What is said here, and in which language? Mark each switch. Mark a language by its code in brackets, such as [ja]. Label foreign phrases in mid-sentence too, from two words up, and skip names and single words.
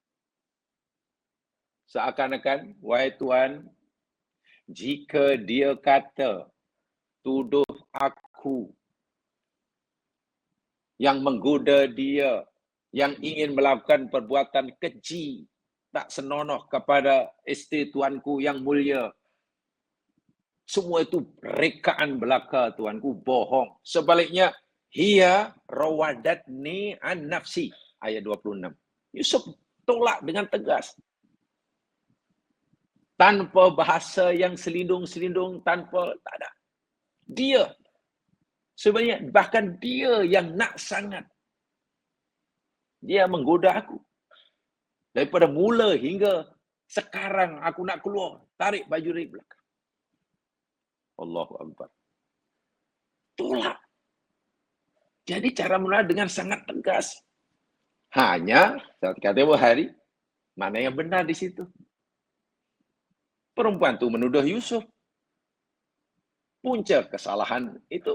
[ms] Seakan-akan, wahai Tuhan, jika dia kata, tuduh aku, yang menggoda dia, yang ingin melakukan perbuatan keji, tak senonoh kepada isteri tuanku yang mulia. Semua itu rekaan belaka tuanku, bohong. Sebaliknya, [ar] هي راودتني عن نفسي. [ms] Ayat 26. Yusuf tolak dengan tegas. Tanpa bahasa yang selindung-selindung, tak ada. Dia, sebenarnya bahkan dia yang nak sangat. Dia menggoda aku. Daripada mula hingga sekarang aku nak keluar, tarik baju dari belakang. [ar] الله أكبر. [ms] Tolak. Jadi cara menolak dengan sangat tegas. Hanya, saat kata hari, mana yang benar di situ? Perempuan itu menuduh Yusuf. Punca kesalahan itu.